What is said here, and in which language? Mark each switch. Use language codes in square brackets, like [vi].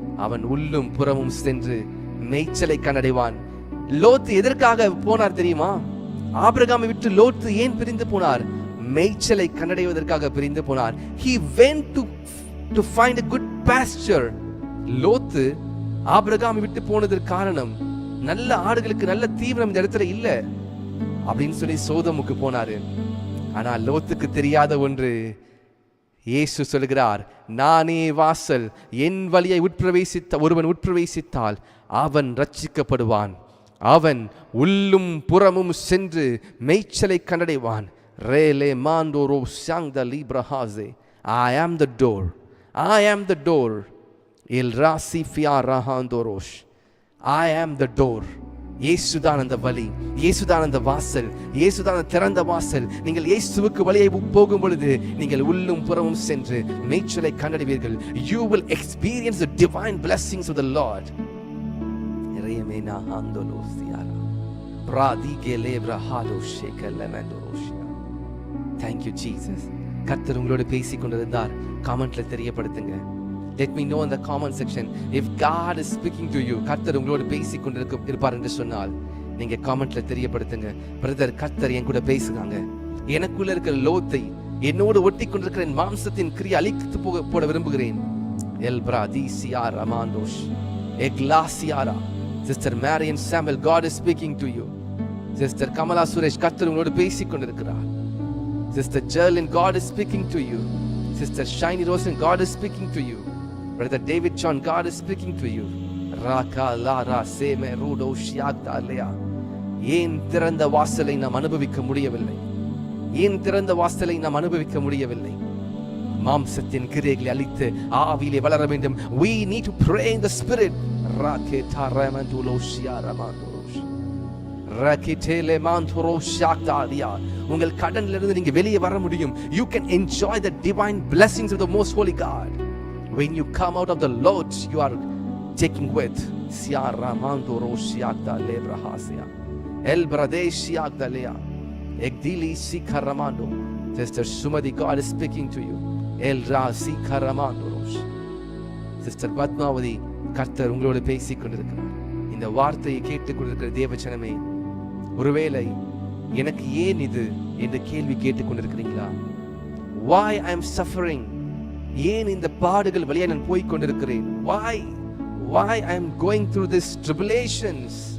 [ta] அவன் உள்ளும் புறமும் சென்று மேய்ச்சலை கண்டடைவான். லோத்து எதற்காக போனார் தெரியுமா? ஆபிரகாமை விட்டு லோத்து ஏன் பிரிந்து போனார்? மேய்ச்சலை கண்டடைவதற்காக பிரிந்து போனார். [en] He went to find a good pasture. [ta] லோத்து ஆபிரகாமை விட்டு போனதற்கு காரணம், நல்ல ஆடுகளுக்கு நல்ல தீவனம் இந்த இடத்துல இல்ல அப்படின்னு சொல்லி சோதமுக்கு போனாரு. ஆனா லோத்துக்கு தெரியாத ஒன்று, இயேசு சொல்கிறார், நானே வாசல், என் வழியை ஒருவன் உட்பிரவேசித்தால் அவன் ரட்சிக்கப்படுவான். அவன் உள்ளும் புறமும் சென்று மேய்ச்சலை கண்டடைவான். Rayleigh மாண்டோரோ சாங்த லிப்ரஹாசே. [en] I am the door. I am the door. இல் ராசிஃபியா ரஹாந்தோரோஷ். I am the door. [ta] இயேசுதான் அந்த வழி, இயேசுதான் அந்த வாசல், இயேசுதான் அந்த திறந்த வாசல். நீங்கள் இயேசுவுக்கு வழியை போகும் பொழுது நீங்கள் உள்ளும் புறமும் சென்று மேய்ச்சலை கண்டடைவீர்கள். [en] You will experience the divine blessings of the Lord. Remena handolosiara pradigele brahado shekelemendoroshia. Thank you Jesus. [ta] கர்த்தர் உங்களோடு பேசிக் கொண்டிருந்தார். கமெண்ட்ல தெரியப்படுத்துங்க. [en] Let me know in the comment section if God is speaking to you. [ta] கர்த்தர் உங்களோடு பேசிக் கொண்டிருப்பார் என்று சொன்னால் நீங்க கமெண்ட்ல தெரியப்படுத்துங்க. பிரதர், கர்த்தர் என் கூட பேசுறாங்க. எனக்குள்ள இருக்கிற லோத்தை, என்னோடு ஒட்டி கொண்டிருக்கிற மாம்சத்தின் கிரியை அழித்து போட விரும்புகிறேன். L பிராதிசியா ரமாண்டோஷ் எக்லாசியாரா. [en] Sister Marian Samuel, God is speaking to you. [ta] Sister Kamala Suresh, கர்த்தர் உங்களோடு பேசிக் கொண்டிருக்கிறார். [en] Sister Jerlin, God is speaking to you. Sister Shiny Rosen, God is speaking to you. Brother David John, God is speaking to you. Raka lara seme rudo shiagda lea. [ta] ஏன் திறந்த வாசலை நாம் அனுபவிக்க முடியவில்லை? ஏன் திறந்த வாசலை நாம் அனுபவிக்க முடியவில்லை? மாம்சத்தின் கிரியைகளை அழித்து ஆவியிலே வளர வேண்டும். [en] We need to pray in the spirit. Raketa ramandulo shiaramandorosh. Rakitele mantoro shakdalia. [ta] உங்கள் கடன்ல இருந்து நீங்க வெளியே வர முடியும். [en] You can enjoy the divine blessings of the most holy God. When you come out of the Lord, you are taking with siaramandoro shiagda lebrahasia. El bradeshiagda lea. Egdili sikaramando. Sister Sumadi, God is speaking to you. El rasi karamandoros. [ta] Sister Padmavadi, கர்த்தர் உங்களோடு பேசிக் கொண்டிருக்கிறார். இந்த வார்த்தையை கேட்டுக் கொண்டிருக்கிற தேவச்சனமே, ஒருவேளை எனக்கு ஏன் இது என்ற கேள்வி கேட்டுக்கொண்டிருக்கிறீங்களா? [en] Why I am suffering? [ta] ஏன் இந்த பாடுகள் வழியா நான் போய் கொண்டிருக்கிறேன்? [en] Why I am going through this tribulations?